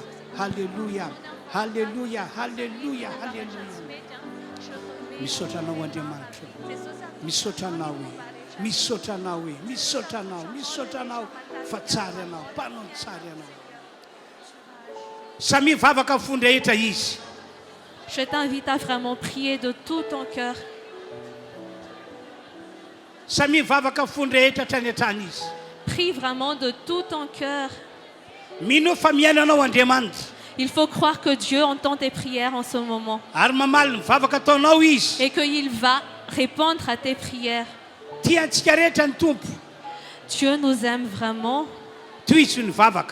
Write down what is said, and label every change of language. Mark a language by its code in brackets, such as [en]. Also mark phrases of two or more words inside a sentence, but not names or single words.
[mg] Halleluja. Halleluja. Halleluja. Halleluja. Misotranao Andriamanitra. Misotranao e. Misotranao e. Misotranao. Misotranao. Fa tsara ianao. Mpanao tsara ianao. Samy mivavaka amin'ny fony rehetra izy. [fr] Je t'invite à vraiment prier de tout ton cœur. [mg] Samy mivavaka amin'ny fony rehetra hatrany hatrany izy. [fr] prie vraiment de tout ton cœur. [mg] mino fa miainanao Andriamanitra [fr] Il faut croire que Dieu entend tes prières en ce moment [mg] ary mamaly ny vavaka ataonao izy [fr] et qu'il va répondre à tes prières. [mg] tia antsika rehetra ny tompo [fr] Dieu nous aime vraiment. [mg] tohizo ny vavaka